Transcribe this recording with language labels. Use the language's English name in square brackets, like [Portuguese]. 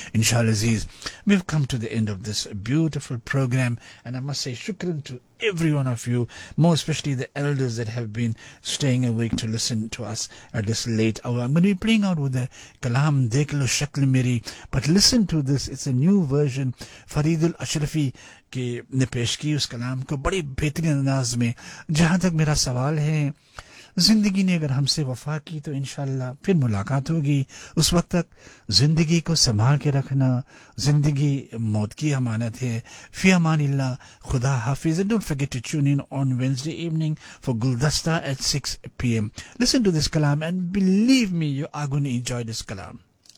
[English] Inshallah Aziz, we've come to the end of this beautiful program and I must say shukran to every one of you, more especially the elders that have been staying awake to listen to us at this late hour. I'm going to be playing out with the kalam dekh lo shakl meri, but listen to this, it's a new version. [Urdu] Faridul Ashrafi ke ne pesh ki us kalam ko badi behtareen andaaz mein. Jahan tak mera sawal hai, زندگی نے اگر ہم سے وفا کی تو انشاءاللہ پھر ملاقات ہوگی. اس وقت تک زندگی کو سنبھال کے رکھنا, زندگی موت کی امانت ہے. فی امان اللہ, خدا حافظ. [English] And don't forget to tune in on Wednesday evening for Guldasta at 6 p.m. Listen to this kalam and believe me, you are going to enjoy this kalam.